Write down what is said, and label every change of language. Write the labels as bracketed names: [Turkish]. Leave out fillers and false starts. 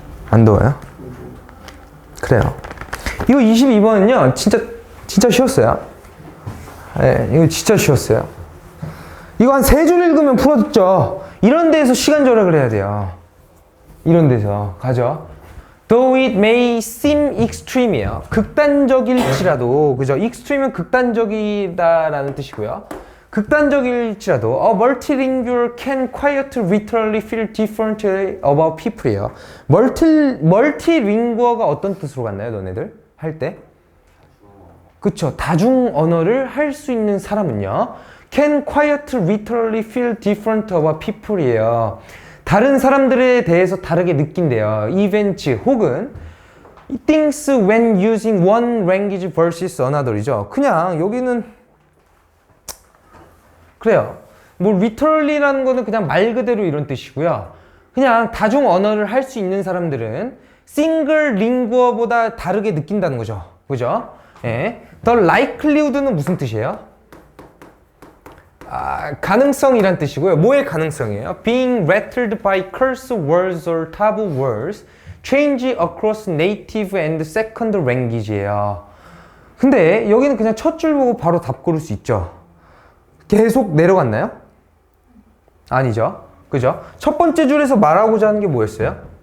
[Korean] 안 더워요? 그래요. 이거 22번은요, 진짜 쉬웠어요. 네, 이거 진짜 쉬웠어요. 이거 한 3줄 읽으면 풀어듣죠? 이런 데에서 시간 절약을 해야 돼요. 이런 데서. 가죠? [English] Though it may seem extreme이에요. [Korean] 극단적일지라도, 그죠? extreme은 극단적이다라는 뜻이고요. 극단적일지라도 [English] a multilingual can quite literally feel differently about people이에요. [Korean] 멀티링구어가 어떤 뜻으로 갔나요, 너네들? 할 때? 그쵸. 다중 언어를 할 수 있는 사람은요, [English] can quite literally feel different about people이에요. [Korean] 다른 사람들에 대해서 다르게 느낀대요. [English] events [Korean] 혹은 [English] things when using one language versus another이죠. [Korean] 그냥 여기는 그래요. 뭐 literally라는 거는 그냥 말 그대로 이런 뜻이고요. 그냥 다중 언어를 할 수 있는 사람들은 single lingu어보다 다르게 느낀다는 거죠. 그죠? 예. The likelihood는 무슨 뜻이에요? 가능성이란 뜻이고요. 뭐의 가능성이에요? [English] Being rattled by curse words or taboo words change across native and second language예요. [Korean] 근데 여기는 그냥 첫 줄 보고 바로 답 고를 수 있죠. 계속 내려갔나요? 아니죠. 그죠? 첫 번째 줄에서 말하고자 하는 게 뭐였어요?